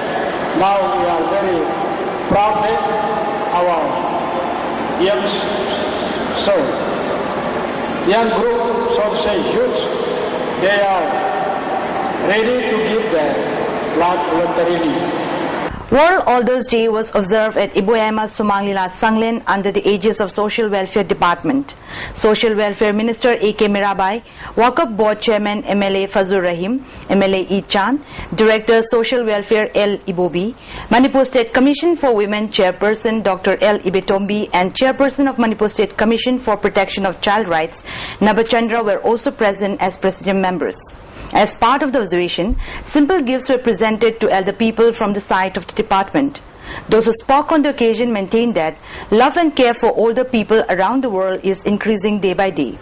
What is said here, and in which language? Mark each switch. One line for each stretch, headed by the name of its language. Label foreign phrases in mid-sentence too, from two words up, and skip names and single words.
English: Now we are very proud that our young group, so to say youth, they are ready to give their blood voluntarily. World Elders Day was observed at Iboyama Sumanglila Sanglen under the aegis of Social Welfare Department. Social Welfare Minister A.K. Mirabai, Waqf Board Chairman MLA Fazur Rahim, MLA E. Chand, Director Social Welfare L. Ibobi, Manipur State Commission for Women Chairperson Dr. L. Ibetombi and Chairperson of Manipur State Commission for Protection of Child Rights, Nabachandra, were also present as Presidium members. As part of the observation, simple gifts were presented to elder people from the site of the department. Those who spoke on the occasion maintained that love and care for older people around the world is increasing day by day.